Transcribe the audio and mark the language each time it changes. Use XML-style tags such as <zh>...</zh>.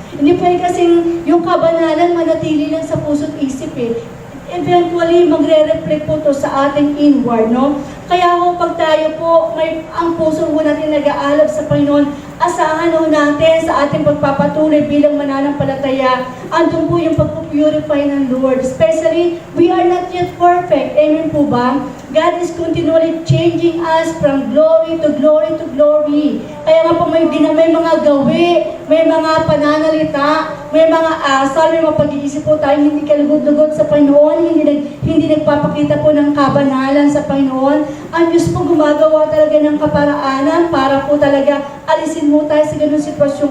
<tl>Hindi pwede kasing yung kabanalan manatili lang sa puso at isip eh. Eventually, magre-reflect po to sa ating inward, no? Kaya ho, pag tayo po, ang puso po natin nag-aalab sa Panginoon, asahan ho natin sa ating pagpapatuloy bilang mananampalataya, andun po yung pag-purify ng Lord.</tl> <en>Especially, we are not yet perfect. Amen</en> <tl>po ba?</tl> <en>God is continually changing us from glory to glory to glory.</en> <tl>Kaya nga po may mga gawi, may mga pananalita, may mga asal, may mga pag-iisip po tayo, hindi kalugod-lugod sa Panginoon, hindi nagpapakita po ng kabanalan sa Panginoon. Ang Diyos po gumagawa talaga ng kaparaanan para po talaga alisin mo tayo sa ganung sitwasyon.</tl>